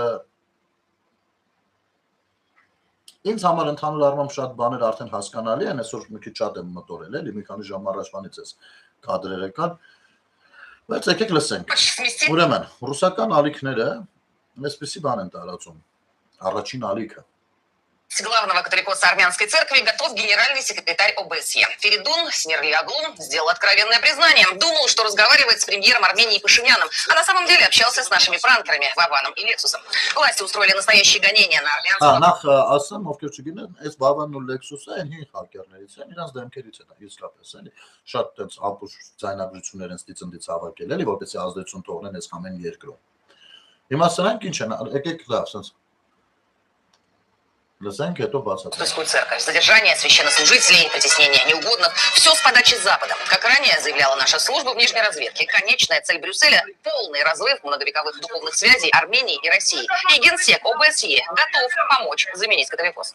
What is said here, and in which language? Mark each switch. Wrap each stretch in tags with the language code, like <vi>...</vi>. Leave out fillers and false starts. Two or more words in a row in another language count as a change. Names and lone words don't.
<hy>ինձ համար ընդհանուր առմամբ շատ բաներ արդեն հասկանալի են, այսօր մի քիչ շատ եմ մտորել, էլի մի քանի ժամ առաջվանից էս կադրերը կան, բայց եկեք լսենք։ Ուրեմն, ռուսական ալիքները այսպեսի բան են տարածում, առաջին ալիքը։</hy> <ru>Главного католикоса армянской церкви готов генеральный секретарь ОБСЕ. Феридун Снирли-Оглу сделал откровенное признание. Думал, что разговаривает с премьером Армении Пашиняном, а на самом деле общался с нашими пранкерами Вованом и Лексусом. Власти устроили настоящие гонения на армянского...</ru> <hy>Նախ ասեմ, ովքեր չգիտեն, այս Վավանն ու Լեքսուսը այն հին հակերներից են, իրանց դեմքերից են, իսկապես էլի, շատ տենց ապուշ ձայնագրություններ են ստիծնդից հավաքել, էլի, որպեսզի ազդեցություն թողնեն այս ամեն երկրում։ Հիմա սրանք ինչ են, եկեք լավ, ասենց</hy> <ru>церковь, задержание священнослужителей, притеснение неугодных. Все с подачи Запада. Как ранее заявляла наша служба внешней разведки, конечная цель Брюсселя – полный разрыв многовековых духовных связей Армении и России. И генсек ОБСЕ готов помочь заменить католикос.</ru>